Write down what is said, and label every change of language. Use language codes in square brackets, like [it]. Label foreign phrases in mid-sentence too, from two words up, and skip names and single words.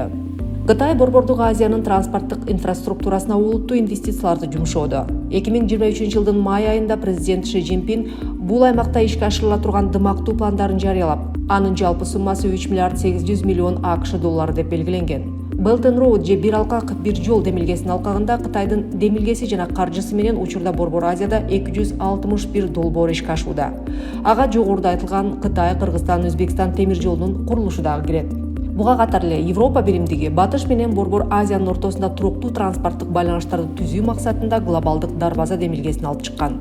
[ky] Кытай Борбордук Азиянын транспорттук инфраструктурасына олуттуу инвестицияларды жумшоодо. 2023 жылдын май айында президент Ши Цзиньпин бул аймакта ишке ашырыла турган дымактуу пландарын жарыялап, анын жалпы суммасы 3 миллиард 800 миллион АКШ доллары деп белгиленген. Belt and Road же бир алкак бир жол демилгесинин алкагында Кытайдын демилгеси жана каржысы менен учурда Борбор Азияда 261 долбоор ишке ашууда. Ага жогоруда айтылган Кытай, Кыргызстан, Өзбекстан темир жолунун курулушу дагы кирет. Буга катар эле Европа биримдиги Батыш менен Борбор Азиянын ортосунда туруктуу транспорттук байланыштарды түзүү максатында глобалдык дарбаза демилгесин алып чыккан.